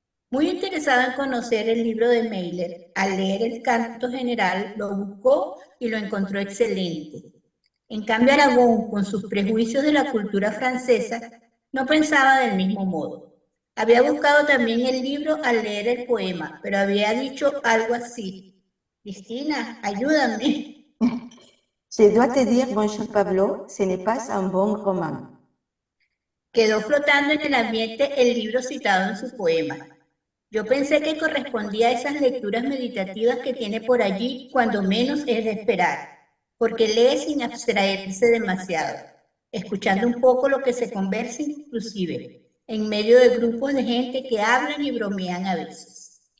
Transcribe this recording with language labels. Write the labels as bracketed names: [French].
[Spanish] Muy interesado en conocer el libro de Mailer, al leer el canto general lo buscó y lo encontró excelente. En cambio, Aragón, con sus prejuicios de la cultura francesa, no pensaba del mismo modo. Había buscado también el libro al leer el poema, pero había dicho algo así: Cristina, ayúdame. [French] Je dois te dire, mon cher Pablo, ce n'est pas un bon roman. [Spanish] Quedó flotando en el ambiente el libro citado en su poema. Yo pensé que correspondía a esas lecturas meditativas que tiene por allí cuando menos es de esperar, porque lee sin abstraerse demasiado, escuchando un poco lo que se conversa inclusive, en medio de grupos de gente que hablan y bromean a veces.